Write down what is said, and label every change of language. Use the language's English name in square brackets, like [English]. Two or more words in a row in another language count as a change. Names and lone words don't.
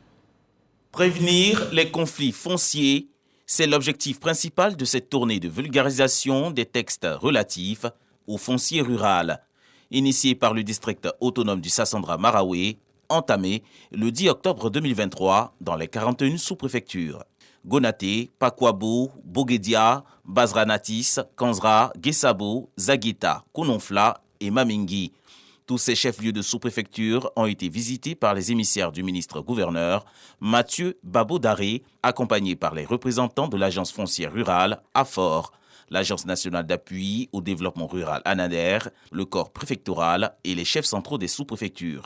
[French] Prévenir les conflits fonciers, c'est l'objectif principal de cette tournée de vulgarisation des textes relatifs au foncier rural, initiée par le district autonome du Sassandra-Maraoué, entamée le 10 octobre 2023 dans les 41 sous-préfectures. Gonaté, Pakwabo, Boguedia, Bazranatis, Kanzra, Guessabo, Zagueta, Kononfla et Mamingi. Tous ces chefs-lieux de sous-préfecture ont été visités par les émissaires du ministre-gouverneur Mathieu Babo-Daré, accompagnés par les représentants de l'agence foncière rurale AFOR, l'Agence nationale d'appui au développement rural ANADER, le corps préfectoral et les chefs centraux des sous-préfectures.